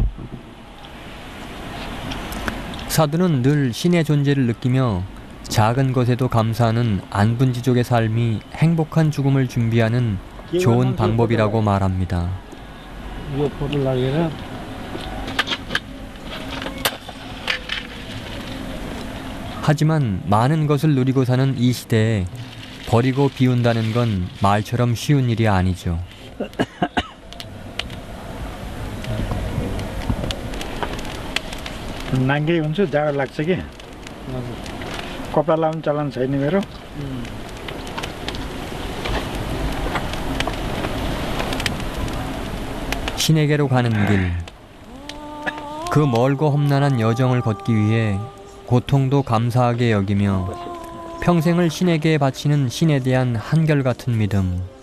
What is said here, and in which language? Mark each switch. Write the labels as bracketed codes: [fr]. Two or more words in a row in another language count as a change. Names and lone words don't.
[ko] 사두는 늘 신의 존재를 느끼며 작은 것에도 감사하는 안분지족의 삶이 행복한 죽음을 준비하는 좋은 방법이라고 말합니다. 하지만 많은 것을 누리고 사는 이 시대에 버리고 비운다는 건 말처럼 쉬운 일이 아니죠. [ne] नाङ्गै हुन्छु जाडो लाग्छ कि कपडा लाउनु चलन छैन मेरो [ko] 신에게로 가는 길. 그 멀고 험난한 여정을 걷기 위해 고통도 감사하게 여기며 평생을 신에게 바치는 신에 대한 한결같은 믿음.